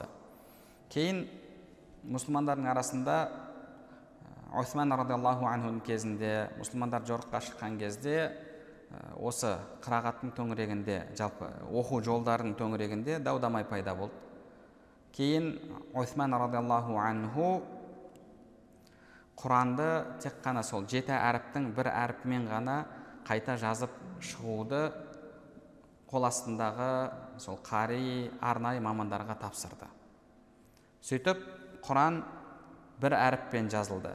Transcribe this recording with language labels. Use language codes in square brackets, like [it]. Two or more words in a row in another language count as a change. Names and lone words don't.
[kk] Кейін мұсылмандардың арасында Усман [ar] رضي الله عنه [kk] кезінде, мұсылмандар жорыққа шыққан кезде, осы қырағаттың төңірегінде, жалпы оқу жолдарының төңірегінде дау-дамай пайда болды. Кейін Усман [ar] رضي الله عنه [kk] Құранды тек қана сол 7 әріптің бір әріпімен ғана қайта жазып шығуды қол астындағы сол қари, арнайы мамандарға тапсырды. Сөйтіп, Құран бір әріппен жазылды.